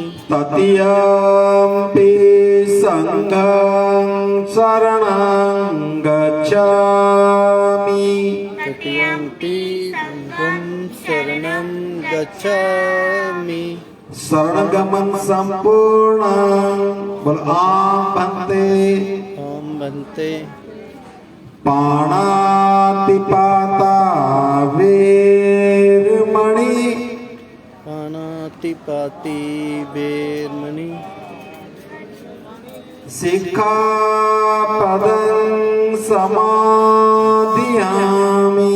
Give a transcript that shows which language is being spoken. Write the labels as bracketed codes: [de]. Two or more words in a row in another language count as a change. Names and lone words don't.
[pi] तृतीयम्पि संघं शरणं गच्छामि तृतीयम्पि बुद्धं शरणं गच्छामि [hi] शरणगमन संपूर्ण बोल आम बनते [pi] ॐ बन्ते पाणातिपाता वेरमणि पाणातिपाति वेरमणि सिक्खापदं समादियामि